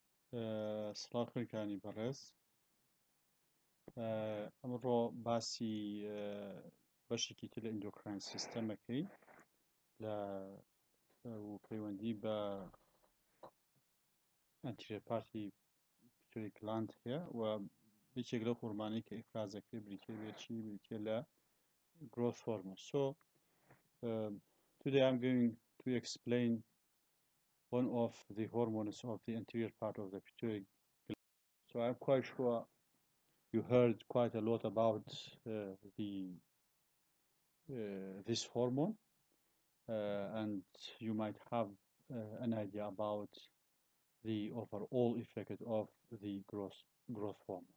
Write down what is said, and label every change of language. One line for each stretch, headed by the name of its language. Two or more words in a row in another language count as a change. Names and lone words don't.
Central Kurdish: سڵاوکردانی بەڕێز ئەمڕۆ باسی بەشێکی تر لە ئیندۆکراین سیستەمەکەی لە پەیوەندی بە
English: anterior part pituitary gland
Central Kurdish: هەیە و یەکێک لەو هۆرمانەی کە ئیفرازەکەی بریتیە بریتیە لە
English: growth hormone. So today I'm going to explain one of the hormones of the anterior part of the pituitary gland. So I'm quite sure you heard quite a lot about this hormone, and you might have an idea about the overall effect of the growth hormone.